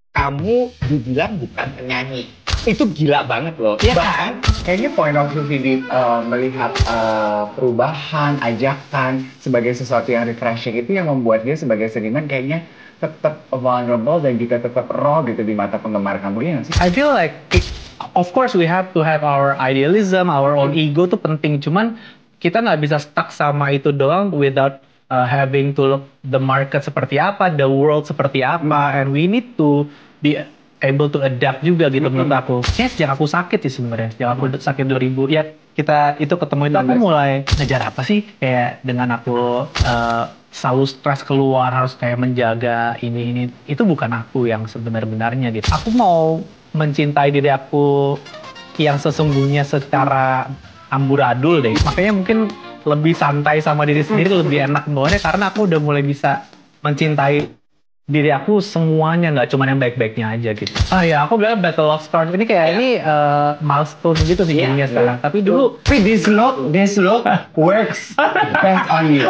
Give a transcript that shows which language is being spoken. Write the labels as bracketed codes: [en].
[id] kamu dibilang bukan penyanyi. Itu gila banget loh. Iya Bahkan kayaknya point of view Vidi melihat perubahan, ajakan sebagai sesuatu yang refreshing itu yang membuat dia sebagai seniman kayaknya tetap vulnerable dan juga tetap raw gitu di mata penggemar kamu ya nggak sih? [en] I feel like, of course we have to have our idealism, our own ego [id] tuh penting. Cuman kita nggak bisa [en] stuck [id] sama itu doang [en] without having to look the market [id] seperti apa, [en] the world seperti apa, and we need to be able to adapt [id] juga gitu menurut aku. Ya sejak aku sakit sih sebenarnya, sejak aku sakit 2000 ya kita itu ketemu itu aku mulai ngejar apa sih kayak dengan aku selalu stres keluar harus kayak menjaga ini itu bukan aku yang sebenar-benarnya gitu. Aku mau mencintai diri aku yang sesungguhnya secara amburadul deh. Makanya mungkin lebih santai sama diri sendiri lebih enak bawanya karena aku udah mulai bisa mencintai diri aku semuanya, nggak cuma yang baik-baiknya aja gitu. Ya aku bilang Battle of Stars ini kayak ini milestone gitu sih jadinya sekarang. Tapi dulu [en] this look works best on you.